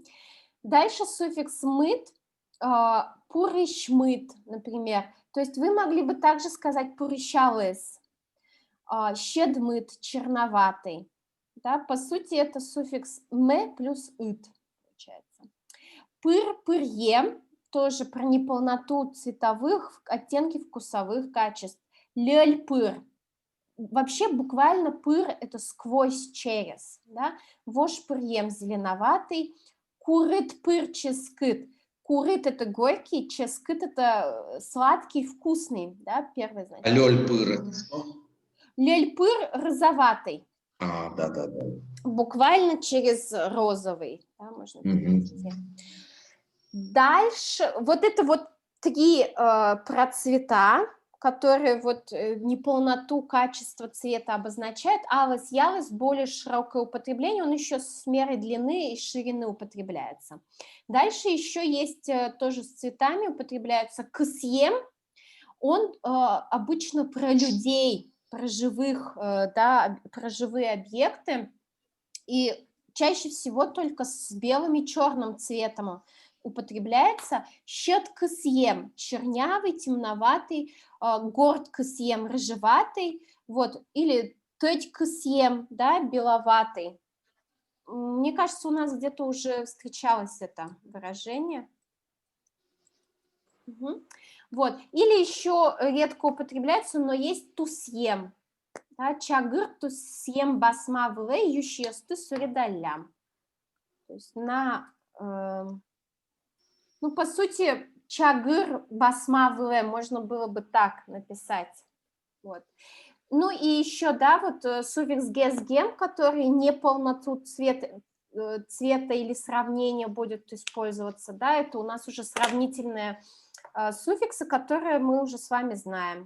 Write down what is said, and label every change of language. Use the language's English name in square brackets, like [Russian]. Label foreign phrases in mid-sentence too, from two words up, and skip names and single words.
[Russian] Дальше суффикс мыт, пурышмыт, например, то есть вы могли бы также сказать [Udmurt] пурышалес, щедмыт, [Russian] черноватый, да, по сути это суффикс ме плюс ит, получается. [Udmurt] Пыр, пырье, [Russian] тоже про неполноту цветовых, оттенки вкусовых качеств. [Udmurt] Лёль пыр. [Russian] Вообще буквально пыр – это сквозь, через. Да? [Udmurt] Вож пырьем зеленоватый. Курыт пыр ческыт. [Russian] Курыт – это горький, ческыт – это сладкий, вкусный. Да? Первое значение. [Udmurt] Лёль пыр [Russian] – это что? [Udmurt] Лёль пыр [Russian] – розоватый. Да. Буквально через розовый. Да, можно перевести. Дальше, вот это вот 3 про цвета, которые вот неполноту качества цвета обозначают. Алес, ялес, более широкое употребление, он еще с мерой длины и ширины употребляется. Дальше еще есть тоже с цветами употребляется ксьем, он обычно про людей, про живых, да, про живые объекты, и чаще всего только с белым и черным цветом употребляется [Udmurt] щет кысьем, [Russian] чернявый, темноватый, [Udmurt] горд кысьем, [Russian] рыжеватый, вот, или [Udmurt] теть кысьем, [Russian] да, беловатый. Мне кажется, у нас где-то уже встречалось это выражение. Угу. Вот, или еще редко употребляется, но есть тусьем, да, [Udmurt] чагыр тусьем басма вле ющесты суридалям. [Russian] То есть на... ну, по сути, [Udmurt] чагыр басмавле [Russian] можно было бы так написать. Вот. Ну и еще, да, вот суффикс гес-гем, который не полноту цвета или сравнения будет использоваться, да, это у нас уже сравнительные суффиксы, которые мы уже с вами знаем.